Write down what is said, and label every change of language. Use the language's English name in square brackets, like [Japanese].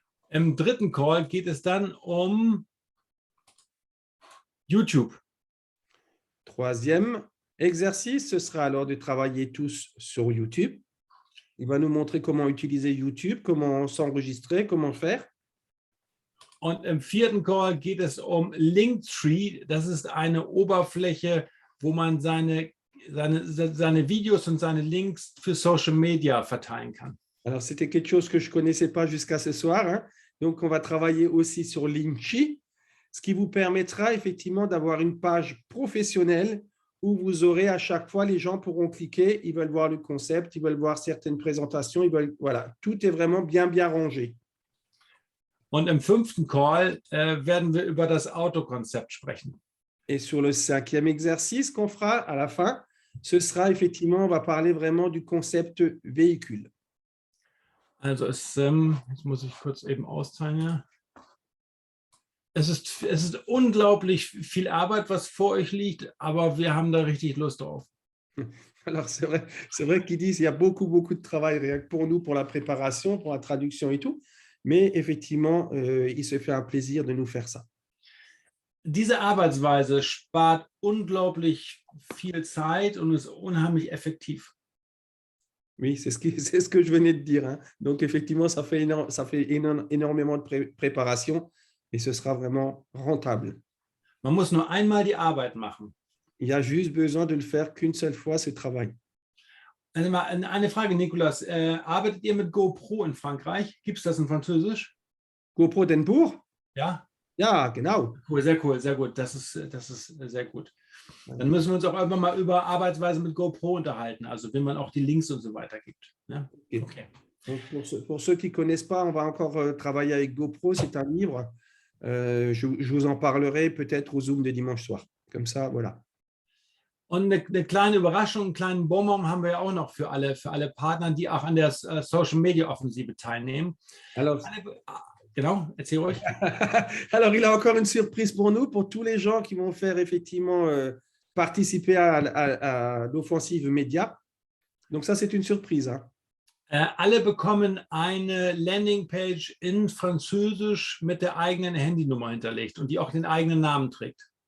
[German] Im dritten Call geht es dann um YouTube. [French] Troisième exercice, ce sera alors de travailler tous sur YouTube. Il va nous montrer comment utiliser YouTube, comment s'enregistrer, comment faire. [German] Und im vierten Call geht es um Linktree. Das ist eine Oberfläche, wo man seine Videos und seine Links für Social Media verteilen kann. [French] Alors, c'était quelque chose que je ne connaissais pas jusqu'à ce soir. Hein. Donc, on va travailler aussi sur Linktree, ce qui vous permettra effectivement d'avoir une page professionnelle où vous aurez à chaque fois, les gens pourront cliquer, ils veulent voir le concept, ils veulent voir certaines présentations, voilà, tout est vraiment bien rangé. [German] Und im fünften Call werden wir über das Autokonzept sprechen. [French] Et sur le cinquième exercice qu'on fera à la fin, ce sera effectivement, on va parler vraiment du concept véhicule. [German] Also jetzt muss ich kurz eben austeilen. Ja. Es ist unglaublich viel Arbeit, was vor euch liegt, aber wir haben da richtig Lust drauf. [French] Alors, c'est vrai qu'ils disent qu'il y a beaucoup de travail rien que pour nous, pour la préparation, pour la traduction et tout. Mais effectivement, il se fait un plaisir de nous faire ça. [German] Diese Arbeitsweise spart unglaublich viel Zeit und ist unheimlich effektiv. [French] Oui, c'est ce que je venais de dire. Hein. Donc, effectivement, ça fait énormément de préparation et ce sera vraiment rentable. [German] Man muss nur einmal die Arbeit machen. [French] Il y a juste besoin de le faire qu'une seule fois, ce travail. [German] Also mal eine Frage, Nicolas. Arbeitet ihr mit GoPro in Frankreich? Gibt es das in Französisch? GoPro d'Enbourg? Ja? Ja, genau. Cool, sehr gut. Das ist sehr gut. Dann müssen wir uns auch irgendwann mal über Arbeitsweise mit GoPro unterhalten, also wenn man auch die Links und so weiter gibt. Ja? Okay. [French] Donc pour ceux qui ne connaissent pas, on va encore travailler avec GoPro, c'est un livre. Je vous en parlerai peut-être au Zoom de dimanche soir. Comme ça, voilà. [German] Und eine kleine Überraschung, einen kleinen Bonbon haben wir ja auch noch für alle Partner, die auch an der Social Media Offensive teilnehmen. [French] Alors, [German] genau, erzähl ruhig. [French] Alors, il a encore une surprise pour nous, pour tous les gens qui vont faire effectivement participer à l'offensive média. Donc ça, c'est une surprise. Hein. [German] Alle bekommen eine Landingpage in Französisch mit der eigenen Handynummer hinterlegt und die auch den eigenen Namen trägt.